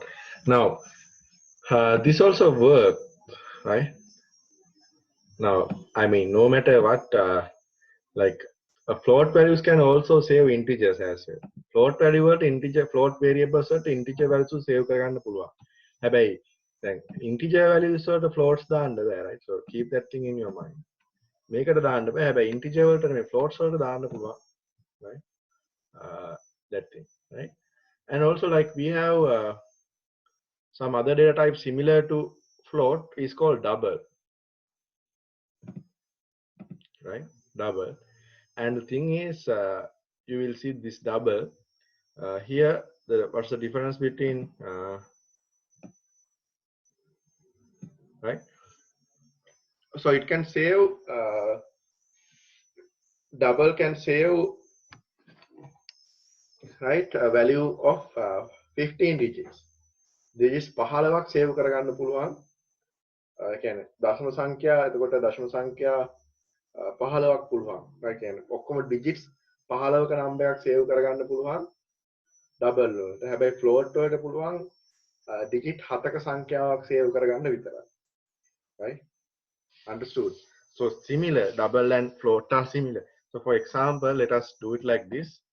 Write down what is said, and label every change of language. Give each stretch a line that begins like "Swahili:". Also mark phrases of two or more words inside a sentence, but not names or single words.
English: Now, this also works, right? Now, I mean, no matter what, like float values can also save integers as well. Float value වලට integer float variables වලට integer values save
Sinhala: කරගන්න පුළුවන්. හැබැයි දැන්
English: integer values
Sinhala: වලට floats දාන්න බෑ,
English: right? So keep that thing in your mind.
Sinhala: මේකට දාන්න බෑ. හැබැයි integer වලට මේ floats වලට දාන්න පුළුවන්,
English: right? That thing, right? And also like we have some other data type similar to float is called double, right? Double. And the thing is, you will see this double here. What's the difference between right? So it can save double can save right a value of 15 digits.
Sinhala: digits 15ක් save කරගන්න පුළුවන්. කියන්නේ දශම සංඛ්‍යා එතකොට දශම සංඛ්‍යා 15ක් පුළුවන්. ඒ කියන්නේ ඔක්කොම digits 15ක number එකක් save කරගන්න පුළුවන් double වලට. හැබැයි float වලට පුළුවන් digit 7ක සංඛ්‍යාවක් save කරගන්න විතරයි.
English: Right? Understood? So similar, double and float are similar. So for example, let us do it like this.